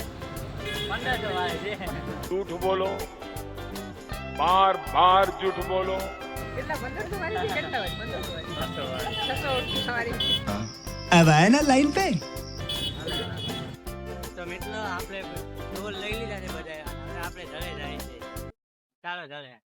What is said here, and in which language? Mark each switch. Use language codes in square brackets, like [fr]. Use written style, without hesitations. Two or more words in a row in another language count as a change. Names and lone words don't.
[gu] 1500 વાળી છે. [hi] झूठ बोलो, बार बार झूठ बोलो. [gu] કેટલા 1500 વાળી છે? કેટલા વાળી? 1500 વાળી. 600 વાળી. [hi] अब आए ना लाइन पे. [gu] તો મિત્રો આપણે ડોલ લઈ લીધા છે બધા, હવે આપણે ઘરે જાય છે. ચાલો ઘરે.